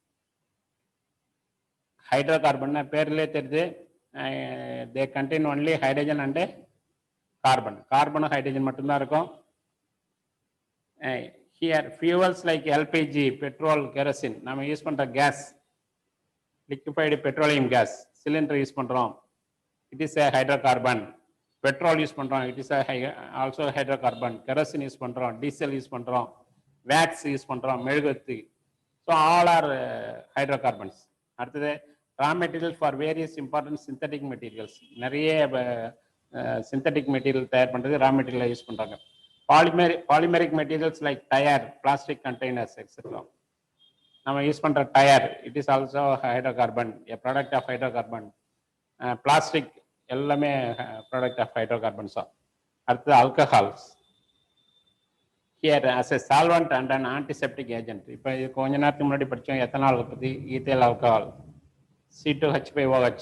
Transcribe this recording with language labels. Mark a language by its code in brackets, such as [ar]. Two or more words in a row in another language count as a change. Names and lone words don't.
[en] hydro carbon [ta] பேர்லேயே தெரியுது, [en] they contain only hydrogen and carbon. [ta] கார்பனும் ஹைட்ரஜன் மட்டும்தான் இருக்கும். [en] here fuels like LPG, petrol, kerosene, [ta] நம்ம யூஸ் பண்ணுற கேஸ், [en] liquefied petroleum gas, cylinder [ta] யூஸ் பண்ணுறோம், [en] it is a hydrocarbon. [ta] பெட்ரோல் யூஸ் பண்ணுறோம், [en] it is also hydrocarbon. [ta] கெரசின் யூஸ் பண்ணுறோம், டீசல் யூஸ் பண்ணுறோம், வேக்ஸ் யூஸ் பண்ணுறோம், மெழுகுவர்த்தி. [en] so all are hydrocarbons. [ta] அடுத்தது [en] raw material for various important synthetic materials. [ta] நிறைய [en] synthetic material [ta] தயார் பண்ணுறது [en] raw material [ta] யூஸ் பண்ணுறாங்க. [en] polymeric materials like tyre, plastic containers etcetera. [ta] நம்ம யூஸ் பண்ணுற டயர், [en] it is also hydrocarbon, a product of hydrocarbon. [ta] பிளாஸ்டிக் எல்லாமே [en] product of hydrocarbons [ta] தான். அடுத்தது ஆல்கஹால்ஸ். [en] here as a solvent and an antiseptic agent. [ta] இப்போ இது கொஞ்ச நேரத்துக்கு முன்னாடி படித்தோம் எத்தனால் பற்றி, [en] ethyl alcohol, [ta] C2H5OH.